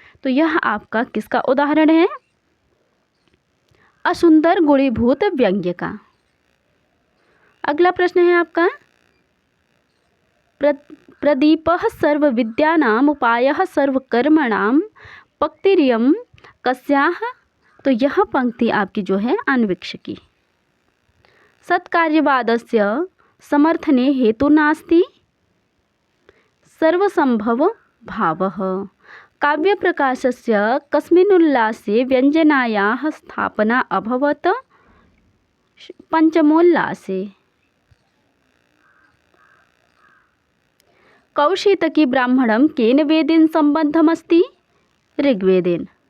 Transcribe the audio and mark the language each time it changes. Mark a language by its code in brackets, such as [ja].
[hi] तो यह आपका किसका उदाहरण है? असुंदर गुणीभूत व्यंग्य का। अगला प्रश्न है आपका, [sa] प्रदीपः सर्वविद्यानाम् उपायः सर्वकर्मणां पक्तिरियं कस्याः? [hi] तो यह पंक्ति आपकी जो है अन्वीक्षकी। [sa] सत्कार्यवादस्य समर्थने हेतु नास्ति? सर्वसंभव भावः। काव्यप्रकाशस्य कस्मिन् उल्लासे व्यञ्जनायाः स्थापना अभवत्? पंचमोल्लासे। कौशीतकी ब्राह्मणं केन वेदेन सम्बद्धमस्ति? ऋग्वेदेन।